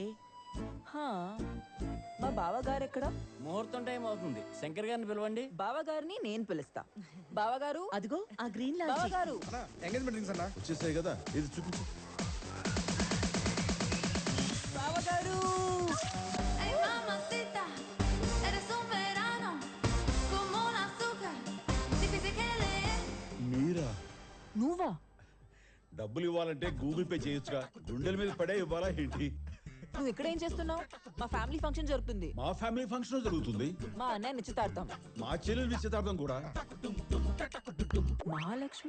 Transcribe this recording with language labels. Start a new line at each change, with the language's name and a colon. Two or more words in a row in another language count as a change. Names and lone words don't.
Telugu: హా, మా బావగారు ఎక్కడ? ముహూర్తం టైం అవుతుంది, శంకర్ గారిని పిలవండి. బావగారిని నేను పిలుస్తా. బావగారు, అదిగో ఆ
English: green launch.
Telugu: బావగారు.
English: engagement rings అన్నా
Telugu: వచ్చేసాయి కదా, ఇది చూపించు. బావగారు.
Spanish: Ay mamacita, eres un verano, como un azúcar, difícil que leer.
Telugu: మీరా? నువ్వా? డబ్బులు ఇవ్వాలంటే గూగుల్ పే చేయొచ్చుగా, గుండెల మీద పడే ఇవ్వాలా ఏంటి? నువ్వు ఇక్కడ ఏం చేస్తున్నావు? మా
English: family function
Telugu: జరుగుతుంది. మా
English: family function
Telugu: జరుగుతుంది. మా అన్నయ్య నిశ్చితార్థం. మా చెల్లెలు నిశ్చితార్థం కూడా. మహాలక్ష్మి